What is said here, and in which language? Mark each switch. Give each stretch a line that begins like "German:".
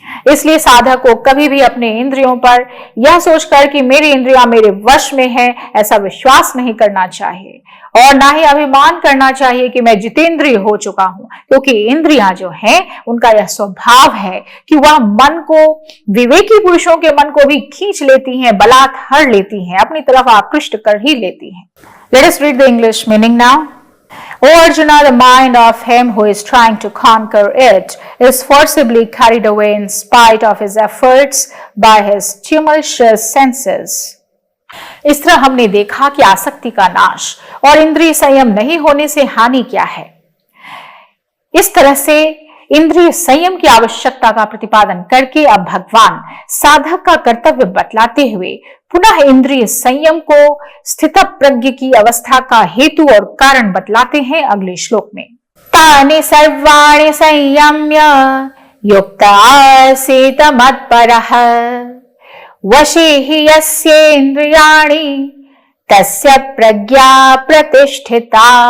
Hindi: इसलिए साधक को कभी भी अपने इंद्रियों पर यह सोचकर कि मेरी इंद्रियां मेरे वश में है, ऐसा विश्वास नहीं करना चाहिए और ना ही अभिमान करना चाहिए कि मैं जितेंद्रिय हो चुका हूं, क्योंकि इंद्रियां जो हैं उनका यह स्वभाव है कि वह मन को, विवेकी पुरुषों के मन को भी खींच लेती हैं, बलात् हर लेती हैं, अपनी तरफ आकृष्ट कर ही लेती हैं।
English: Let us read the English meaning now. O Arjuna, the mind of him who is trying to conquer it is forcibly carried away in spite of his efforts by his tumultuous senses.
Hindi: इस तरह हमने देखा कि आसक्ति का नाश और इंद्रिय संयम नहीं होने से हानि क्या है। इस तरह से इंद्रिय संयम की आवश्यकता का प्रतिपादन करके अब भगवान साधक का कर्तव्य बतलाते हुए पुनः इंद्रिय संयम को स्थितप्रज्ञ की अवस्था का हेतु और कारण बतलाते हैं अगले श्लोक में।
Sanskrit: तानि सर्वाणि संयम्य युक्त आसीत मत्परः वशे हि यस्येन्द्रियाणि तस्य प्रज्ञा प्रतिष्ठिता।